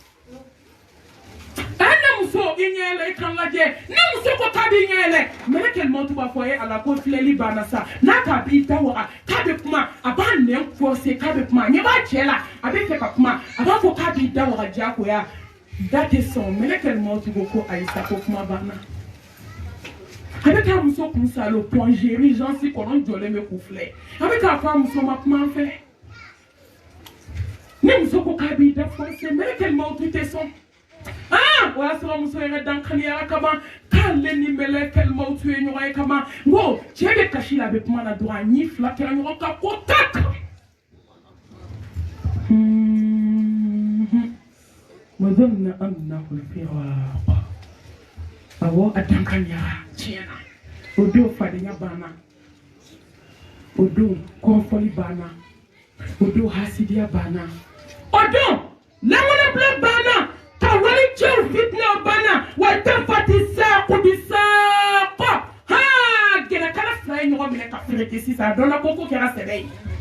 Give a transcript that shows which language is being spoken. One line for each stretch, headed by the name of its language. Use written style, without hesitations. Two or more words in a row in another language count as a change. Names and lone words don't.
Bambara: ne muso i ɲɛ yɛlɛ i kan lajɛ ne muso ko k'a b'i ɲɛ yɛlɛ melekɛl mawutu b'a fɔ ala ko filɛli banna sa n'a k'a b'i da waga k'a bɛ kuma a b'a nɛn forcer k'a bɛ kuma a ɲɛ b'a cɛ la a bɛ fɛ ka kuma a b'a fɔ k'a b'i da waga diyagoya da tɛ sɔn melekɛl mawutu ko ayi sa ko kuma banna a bɛ k'a muso kun salo
French: plongé urgence
Bambara: kɔnɔ jɔlen bɛ k'u filɛ a bɛ k'a fɔ a muso ma kuma an fɛ ne muso ko k'a b'i da forcer melekɛl mawutu tɛ sɔn o y'a sɔrɔ muso yɛrɛ dankaniyara kaban k'ale ni melekɛl mawutu ye ɲɔgɔn ye kaban n ko cɛ bɛ kasi la a bɛ kuma na dɔrɔn a ɲi fila kɛra ɲɔgɔn kan ko tak
Arabic: وظن أنه الفراق
Bambara: awɔ a dankaniyara tiɲɛna o don fadenya banna o don kɔnfɔli banna o don hasidiya banna o don lamɔnabila banna ka wali cɛw fitina banna
Arabic: والتفت الساق بالساق
Bambara: gɛrɛkala fila ye ɲɔgɔn minɛ ka fereke sisan a dɔnna ko ko kɛra sɛbɛ ye